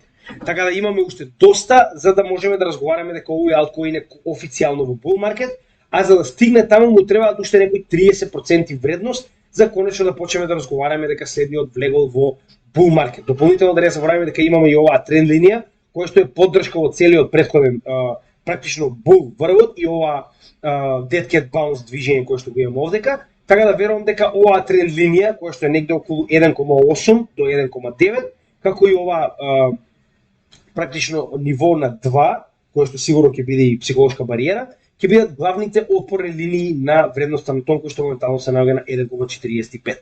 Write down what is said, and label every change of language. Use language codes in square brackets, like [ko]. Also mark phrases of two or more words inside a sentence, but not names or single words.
[mk] Така да имаме уште доста за да можеме да разговараме дека овој алткоин е официјално во bull маркет, а за да стигне таму му требаат уште некои 30% вредност за конечно да почнеме да разговараме дека следниот влегол во bull маркет. Дополнително да не забораваме дека имаме и оваа тренд линија која што е поддршка во целиот претходен практично bull врвот и ова [en] dead cat bounce [mk] движење кое што го имаме овдека, така да верувам дека оваа тренд линија која што е негде околу 1,8 до 1,9, како и ова практично ниво на 2, кое што сигурно ќе биде и психолошка бариера, ќе бидат главните опорни линии на вредноста на тон кој што моментално се наоѓа на 1,45.